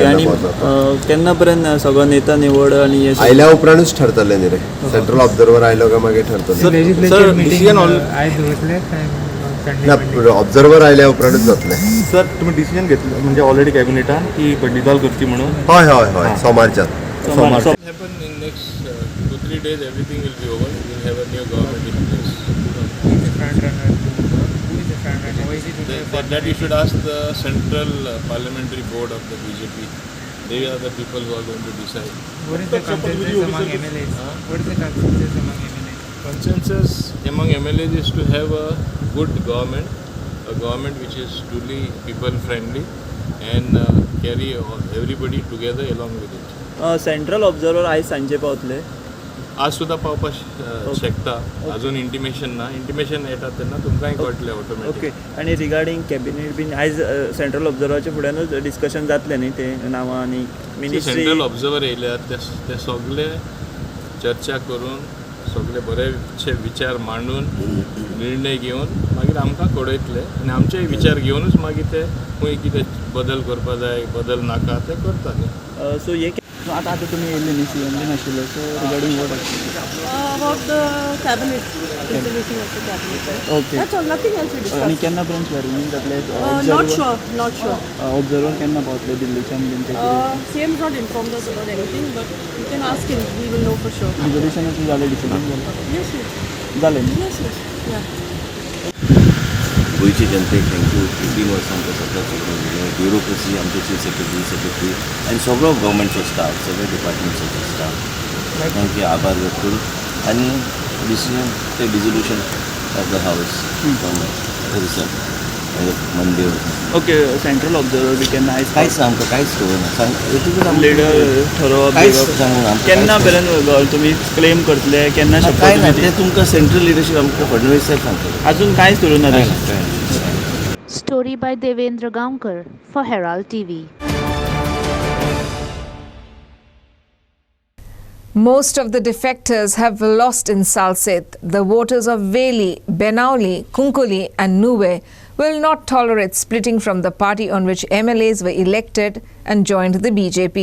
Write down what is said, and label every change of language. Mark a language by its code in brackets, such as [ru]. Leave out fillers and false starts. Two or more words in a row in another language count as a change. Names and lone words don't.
[kok] आनी केन्ना पर्यंत सगळो नेता निवड आनी आयल्या उपरांतूच ठरतलें न्ही रे. [en] central observer [kok] आयलो काय मागीर ठरतलें. ऑब्झर्वर आयल्या उपरांतूच जातलें. सर तुम्ही डिसिजन घेतलं म्हणजे ऑलरेडी कॅबिनेटान की डिझॉल्व करची म्हणून? हय सोमारच्यान. [en] Happen in next 2-3 days, everything will be over. We'll have a new government in place. Who is the front runner? Who is the front runner? Why is it That you should ask the central parliamentary board of the BJP. They are the people who are going to decide. What is the consensus among MLAs? What is the consensus among MLAs? Consensus among MLAs is to have a good government, a government which is truly people friendly and carry everybody together along with it. central observer [kok] आयज सांजे पावतले? आज सुद्धा पावपाक शकता. अजून इंटिमेशन ना. इंटिमेशन येता तेन्ना तुमकांय कळटलें ऑटोमॅटीक. ओके. आनी [en] regarding cabinet [kok] बीन आयज सेंट्रल ऑब्झर्वराच्या फुड्यानूच डिस्कशन जातलें न्ही ते नांवां आनी मिनिस्ट्री? [en] central observer [kok] येयल्यात ते सगळे चर्चा करून सगळे बरेचशे विचार मांडून निर्णय घेवन मागीर आमकां कळयतले आनी आमचे विचार घेवनूच मागीर ते खंय कितें बदल करपा जाय बदल नाका ते करता न्ही. सो हे आतां तुमी येयल्ले न्ही सीएम बीन आशिल्ले. [en] so regarding what about the cabinet, dissolution of the cabinet. ओके. That's all, nothing else we discussed. [kok] आनी केन्ना पर्यंत स्वेरिंग जातले? [en] Not sure. [kok] ऑब्झर्वर केन्ना पावतले दिल्लीच्यान बीन ते? [en] CM has not informed us about anything, but you can ask him, we will know for sure. [kok] रिजोल्युशनाचें जालें, डिसिजन जालें? [en] Yes. [kok] जालें न्ही? [en] Yes, yeah. [kok] गोयचे जनतेक थँक्यू. 15 वर्सां आमकां सगळ्याक सोडून ब्युरोक्रेसी आमचे [en] chief secretary [kok] आनी सगळो गव्हर्मेंटचो स्टाफ सगळे डिपार्टमेंट्साचो स्टाफ तांचे आभार व्यक्त करून आनी डिसिजन ते [en] dissolution of the house Monday. [kok] ओके. [en] central observer [kok] बी केन्ना आयज? कांयच आमकां कांयच खबर ना. लिडर ठरोवप केन्ना पर्यंत तुमी क्लेम करतले? केन्ना शक्य? काय ना ते तुमकां [en] central leadership [kok] आमकां फडणवीस साहेब सांगतले. अजून कांयच करूं ना. [en] Story by Devendra Gaonkar for Herald TV. Most of the defectors have lost in Salsette. The voters of Veli, Benauli, Kunkuli and Nuwe will not tolerate splitting from the party on which MLAs were elected and joined the BJP.